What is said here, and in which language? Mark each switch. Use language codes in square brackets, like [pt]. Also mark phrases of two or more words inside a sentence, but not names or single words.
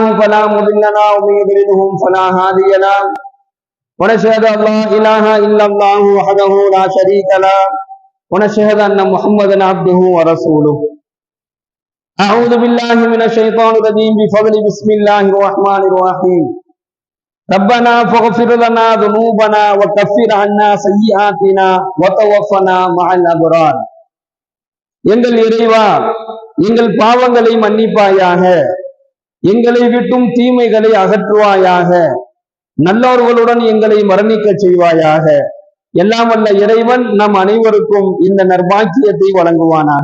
[ar] فلا مضل له ومن يضلله فلا هادي له ونشهد أن لا إله إلا الله وحده لا شريك له ونشهد أن محمدا عبده ورسوله أعوذ بالله من الشيطان الرجيم بفضل بسم الله الرحمن الرحيم ربنا فاغفر لنا ذنوبنا وكفر عنا سيئاتنا وتوفنا مع الأبرار. [ta] எங்கள் இறைவா, எங்கள் பாவங்களை மன்னிப்பாயாக, எங்களை விட்டும் தீமைகளை அகற்றுவாயாக, நல்லவர்களுடன் எங்களை மரணிக்க செய்வாயாக. எல்லாம் வல்ல இறைவன் நம் அனைவருக்கும் இந்த நற்பாக்கியத்தை வழங்குவானாக.